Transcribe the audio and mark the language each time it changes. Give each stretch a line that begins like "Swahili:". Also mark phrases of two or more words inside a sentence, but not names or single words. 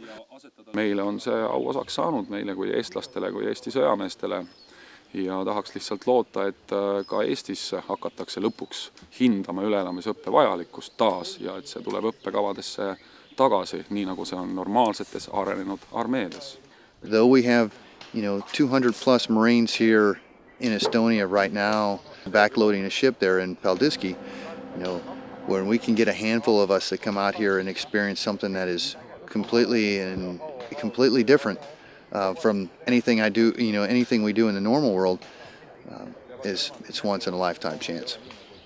Estonian: Meile on see auosaks saanud, meile kui eestlastele, kui Eesti sõjameestele. Ja tahaks lihtsalt loota, et ka Eestis hakatakse lõpuks hindama üleelamisõppe vajalikkust taas ja et see tuleb õppekavadesse tagasi, nii nagu see on normaalsetes arenenud armeedes.
English: Though we have, 200 plus Marines here in Estonia right now, backloading a ship there in Paldiski, when we can get a handful of us that come out here and experience something that is completely different from anything I do, anything we do in the normal world, it's once in a lifetime chance.